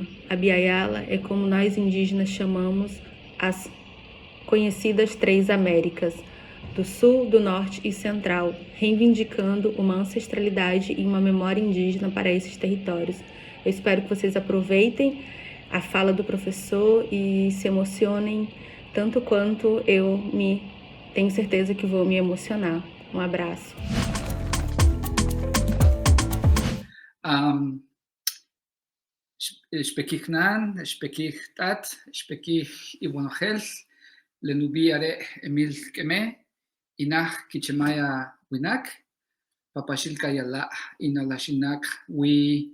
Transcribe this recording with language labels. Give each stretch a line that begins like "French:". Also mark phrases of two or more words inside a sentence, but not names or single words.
Portuguese: A Biayala é como nós indígenas chamamos as conhecidas Três Américas, do Sul, do Norte e Central, reivindicando uma ancestralidade e uma memória indígena para esses territórios. Eu espero que vocês aproveitem a fala do professor e se emocionem tanto quanto tenho certeza que vou me emocionar. Um abraço.
San Blas Kuna: Spekich Nan, Spekich Tat, Spekich Iwanochel, Lenubi Are Emil Quemé, Inach Kichemaya Winak, Papashilka Yala Inalashinak Wi